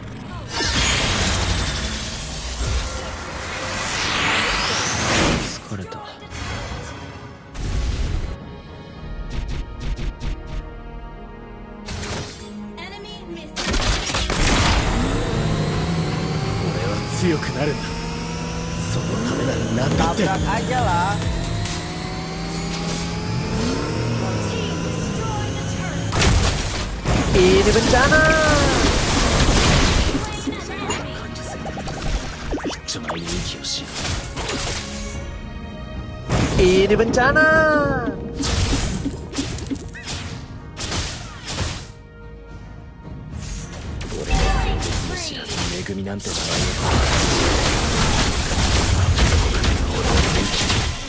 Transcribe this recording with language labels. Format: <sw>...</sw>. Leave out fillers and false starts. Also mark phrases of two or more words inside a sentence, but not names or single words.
<ja>疲れた。</ja> <en>Enemy missed.</en> <ja>俺は強くなるんだ。そのためなら何だって。</ja> <id>Tabrak aja lah.</id> <en>Team destroy the turret.</en> <id>Ini bencana.</id> <ja>感受性で一丁前に息をしやがる。</ja> <id>Ini bencana.</id> <ja>俺の現実も知らずに恵みなんて名前を使う。</ja>